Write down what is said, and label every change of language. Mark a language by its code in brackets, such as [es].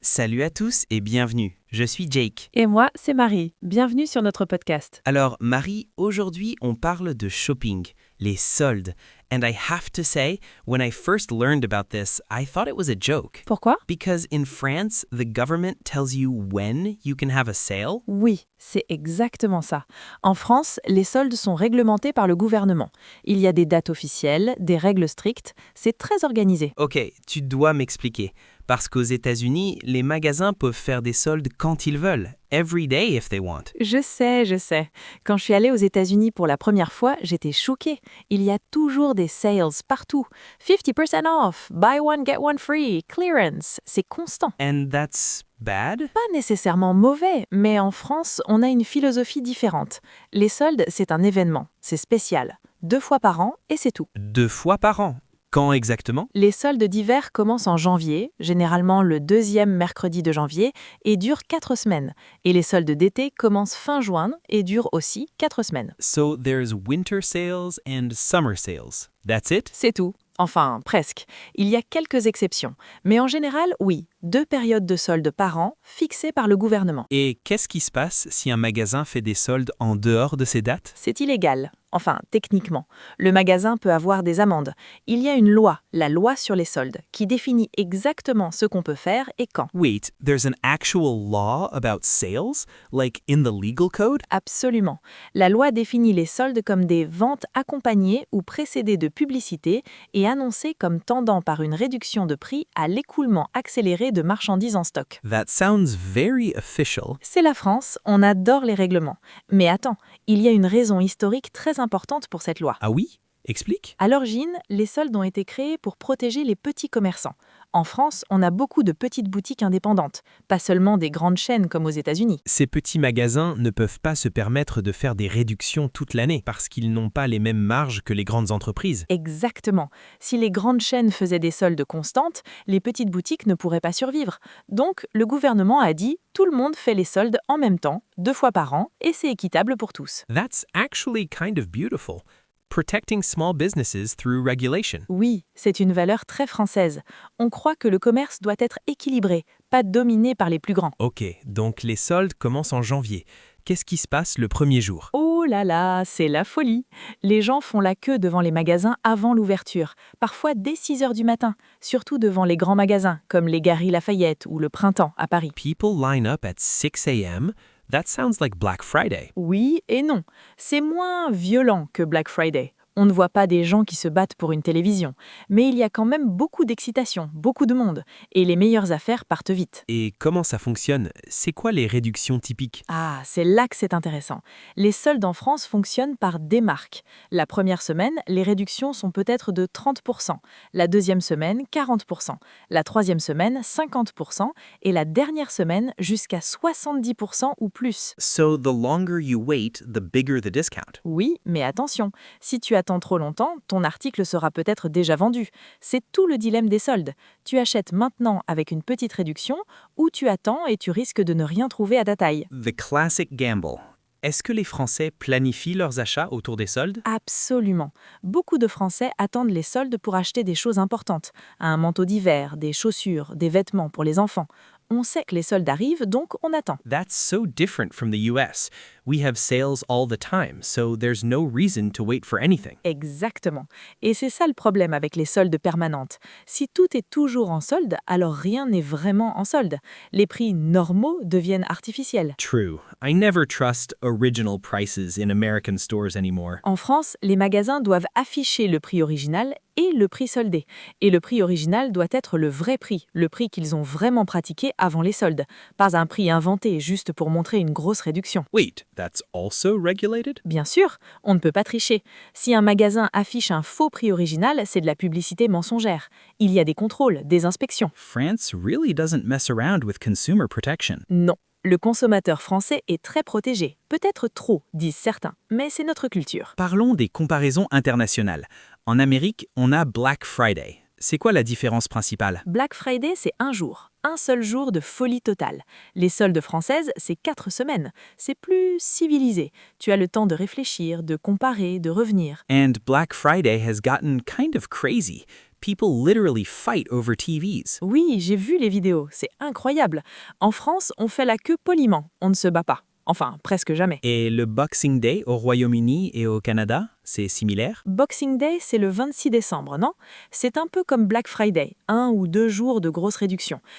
[fr] Salut à tous et bienvenue. Je suis Jake. Et moi, c'est Marie. Bienvenue sur notre podcast. Alors Marie, aujourd'hui on parle de shopping, les soldes. [en] And I have to say, when I first learned about this, I thought it was a joke. [fr] Pourquoi? [en] Because in France, the government tells you when you can have a sale. [fr] Oui, c'est exactement ça. En France, les soldes sont réglementés par le gouvernement. Il y a des dates officielles, des règles strictes, c'est très organisé. Ok, tu dois m'expliquer. Parce qu'aux États-Unis, les magasins peuvent faire des soldes quand ils veulent, [en] every day if they want. [fr] Je sais. Quand je suis allée aux États-Unis pour la première fois, j'étais choquée. Il y a toujours des sales partout. [en] 50% off, buy one, get one free, clearance. [fr] C'est constant. [en] And that's bad? [fr] Pas nécessairement mauvais, mais en France, on a une philosophie différente. Les soldes, c'est un événement, c'est spécial. 2 fois par an et c'est tout. 2 fois par an. Quand exactement? Les soldes d'hiver commencent en janvier, généralement le 2e mercredi de janvier, et durent 4 semaines. Et les soldes d'été commencent fin juin et durent aussi 4 semaines. [en] So there's winter sales and summer sales. That's it? [fr] C'est tout. Enfin, presque. Il y a quelques exceptions. Mais en général, oui, 2 périodes de soldes par an fixées par le gouvernement. Et qu'est-ce qui se passe si un magasin fait des soldes en dehors de ces dates? C'est illégal. Enfin, techniquement. Le magasin peut avoir des amendes. Il y a une loi, la loi sur les soldes, qui définit exactement ce qu'on peut faire et quand. [en] Wait, there's an actual law about sales? Like in the legal code? [fr] Absolument. La loi définit les soldes comme des ventes accompagnées ou précédées de publicité et annoncées comme tendant par une réduction de prix à l'écoulement accéléré de marchandises en stock. [en] That sounds very official. [fr] C'est la France, on adore les règlements. Mais attends, il y a une raison historique très importante pour cette loi. Ah oui? Explique. À l'origine, les soldes ont été créés pour protéger les petits commerçants. En France, on a beaucoup de petites boutiques indépendantes, pas seulement des grandes chaînes comme aux États-Unis. Ces petits magasins ne peuvent pas se permettre de faire des réductions toute l'année parce qu'ils n'ont pas les mêmes marges que les grandes entreprises. Exactement. Si les grandes chaînes faisaient des soldes constantes, les petites boutiques ne pourraient pas survivre. Donc, le gouvernement a dit « tout le monde fait les soldes en même temps, 2 fois par an, et c'est équitable pour tous ». [en] That's actually kind of beautiful. Protecting small businesses through regulation. [fr] Oui, c'est une valeur très française. On croit que le commerce doit être équilibré, pas dominé par les plus grands. Ok, donc les soldes commencent en janvier. Qu'est-ce qui se passe le premier jour? Oh là là, c'est la folie. Les gens font la queue devant les magasins avant l'ouverture, parfois dès 6 heures du matin, surtout devant les grands magasins, comme les Galeries Lafayette ou le Printemps à Paris. [en] People line up at 6 a.m. That sounds like Black Friday. [fr] Oui et non. C'est moins violent que Black Friday. On ne voit pas des gens qui se battent pour une télévision. Mais il y a quand même beaucoup d'excitation, beaucoup de monde. Et les meilleures affaires partent vite. Et comment ça fonctionne? C'est quoi les réductions typiques? Ah, c'est là que c'est intéressant. Les soldes en France fonctionnent par démarque. La première semaine, les réductions sont peut-être de 30%. La deuxième semaine, 40%. La troisième semaine, 50%. Et la dernière semaine, jusqu'à 70% ou plus. [en] So the longer you wait, the bigger the discount. [fr] Oui, mais attention, si tu attends trop longtemps, ton article sera peut-être déjà vendu. C'est tout le dilemme des soldes. Tu achètes maintenant avec une petite réduction ou tu attends et tu risques de ne rien trouver à ta taille. [en] The classic gamble. [fr] Est-ce que les Français planifient leurs achats autour des soldes? Absolument. Beaucoup de Français attendent les soldes pour acheter des choses importantes. Un manteau d'hiver, des chaussures, des vêtements pour les enfants. On sait que les soldes arrivent, donc on attend. [en] That's so different from the US. We have sales all the time, so there's no reason to wait for anything. [fr] Exactement. Et c'est ça le problème avec les soldes permanentes. Si tout est toujours en solde, alors rien n'est vraiment en solde. Les prix normaux deviennent artificiels. [en] True. I never trust original prices in American stores anymore. [fr] En France, les magasins doivent afficher le prix original et le prix soldé. Et le prix original doit être le vrai prix, le prix qu'ils ont vraiment pratiqué avant les soldes. Pas un prix inventé juste pour montrer une grosse réduction. [en] Wait, that's also regulated? [fr] Bien sûr, on ne peut pas tricher. Si un magasin affiche un faux prix original, c'est de la publicité mensongère. Il y a des contrôles, des inspections. [en] France really doesn't mess around with consumer protection. [fr] Non. Le consommateur français est très protégé, peut-être trop, disent certains, mais c'est notre culture. Parlons des comparaisons internationales. En Amérique, on a Black Friday. C'est quoi la différence principale? Black Friday, c'est un seul jour de folie totale. Les soldes françaises, c'est 4 semaines. C'est plus civilisé. Tu as le temps de réfléchir, de comparer, de revenir. [en] And Black Friday has gotten kind of crazy. People literally fight over TVs. [fr] Oui, j'ai vu les vidéos, c'est incroyable. En France, on fait la queue poliment, on ne se bat pas. Enfin, presque jamais. Et le Boxing Day au Royaume-Uni et au Canada, c'est similaire? Boxing Day, c'est le 26 décembre, non? C'est un peu comme Black Friday, 1 ou 2 jours de grosses réductions.